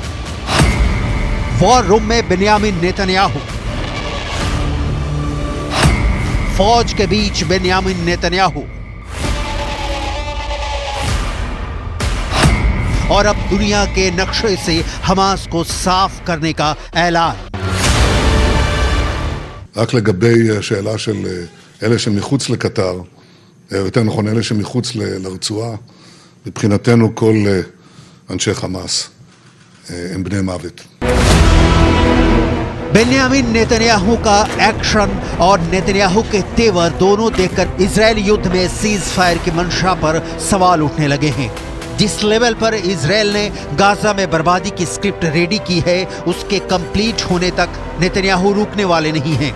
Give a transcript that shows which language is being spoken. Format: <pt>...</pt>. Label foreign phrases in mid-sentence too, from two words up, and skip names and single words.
<en>war room</en> <hi>में बेन्यामिन नेतन्याहू, फौज के बीच बेन्यामिन नेतन्याहू, और अब दुनिया के नक्शे से हमास को साफ करने का ऐलान।</hi> <he>רק לגבי שאלה של אלה שמחוץ לקטר, יותר נכון אלה שמחוץ לרצועה, מבחינתנו כל אנשי חמאס הם בני מוות.</he> <hi>बेन्यामिन नेतन्याहू का एक्शन और नेतन्याहू के तेवर दोनों देखकर इजरायल युद्ध में</hi> <en>cease fire</en> <hi>की मंशा पर सवाल उठने लगे हैं। जिस लेवल पर इजरायल ने गाजा में बर्बादी की</hi> <en>script ready</en> <hi>की है, उसके कंप्लीट होने तक नेतन्याहू रुकने वाले नहीं हैं।</hi>